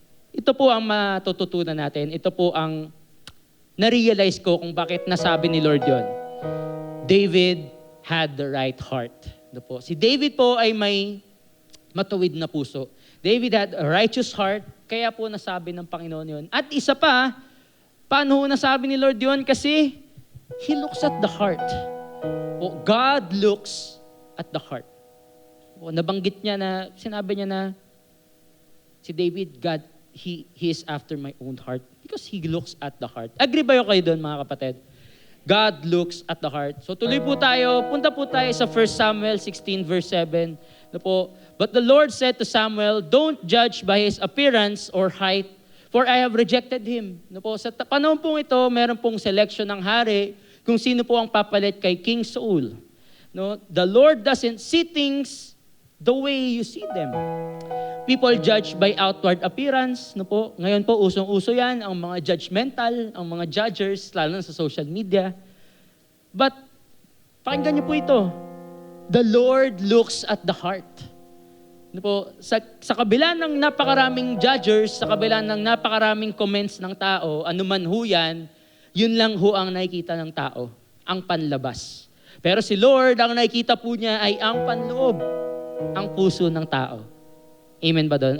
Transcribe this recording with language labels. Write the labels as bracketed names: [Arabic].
[Filipino] Ito po ang matututunan natin. Ito po ang na-realize ko kung bakit nasabi ni Lord yon. [English] David had the right heart. [Filipino] Ito po. Si David po ay may matuwid na puso. David had a righteous heart, kaya po nasabi ng Panginoon yon. At isa pa, paano ho nasabi ni Lord yon? [English] Kasi He looks at the heart. God looks at the heart. Nabanggit niya na, sinabi niya na, si David, God, he is after my own heart because He looks at the heart. [Filipino] Agree ba kayo doon, mga kapatid? God looks at the heart. So tuloy po tayo, punta po tayo sa 1 Samuel 16 verse 7. [English] Na po, but the Lord said to Samuel, don't judge by his appearance or height, for I have rejected him. [Filipino] Na po, sa panahon pong ito, meron pong selection ng hari kung sino po ang papalit kay King Saul. [English] No, the Lord doesn't see things the way you see them. People judge by outward appearance. [Filipino] No po? Ngayon po, usong-uso yan, ang mga judgmental, ang mga judgers, lalo na sa social media. But, pakinggan niyo po ito. [English] The Lord looks at the heart. [Filipino] No po? Sa kabila ng napakaraming judgers, sa kabila ng napakaraming comments ng tao, anuman ho yan, yun lang ho ang nakikita ng tao, ang panlabas. Pero si Lord, ang nakikita po niya ay ang panloob, ang puso ng tao. Amen ba doon?